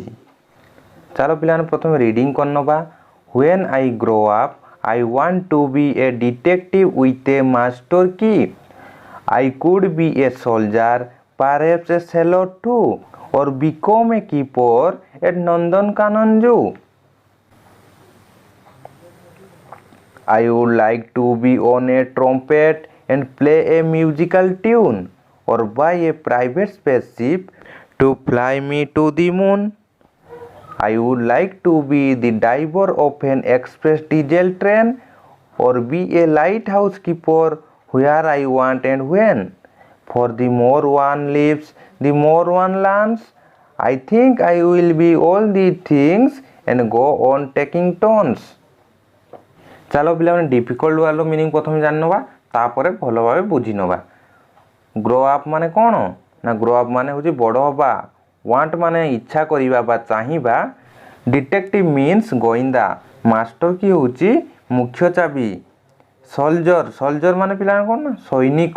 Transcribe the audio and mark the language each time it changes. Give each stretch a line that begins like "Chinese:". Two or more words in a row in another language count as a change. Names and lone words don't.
Odia: ଚାଲ ପିଲାମାନେ ପ୍ରଥମେ ରିଡ଼ିଂ କରିନେବା।
English: when I grow up I want to be a detective with a master key. I could be a soldier perhaps a sailor to or become a keeper at Nandankanan zoo. I would like to be on a trumpet and play a musical tune or buy a private spaceship to fly me to the moon. I would like to be the driver of an express diesel train or be a lighthouse keeper where I want and when. For the more one lives, the more one learns. I think I will be all these things and go on taking turns.
Odia: ଚାଲ ପିଲାମାନେ
English: difficult wordର meaning
Odia: ପ୍ରଥମେ ଜାଣିନେବା, ତାପରେ ଭଲ ଭାବେ ବୁଝି ନେବା।
English: grow up
Odia: ମାନେ କ'ଣ ନା
English: grow up
Odia: ମାନେ ହେଉଛି ବଡ଼ ହେବା। ୱାଣ୍ଟ ମାନେ ଇଚ୍ଛା କରିବା ବା ଚାହିଁବା।
English: detective means
Odia: ଗୋଇନ୍ଦା।
English: master key
Odia: ହେଉଛି ମୁଖ୍ୟ ଚାବି। ସୋଲଜର ମାନେ ପିଲାମାନେ କ'ଣ ନା ସୈନିକ।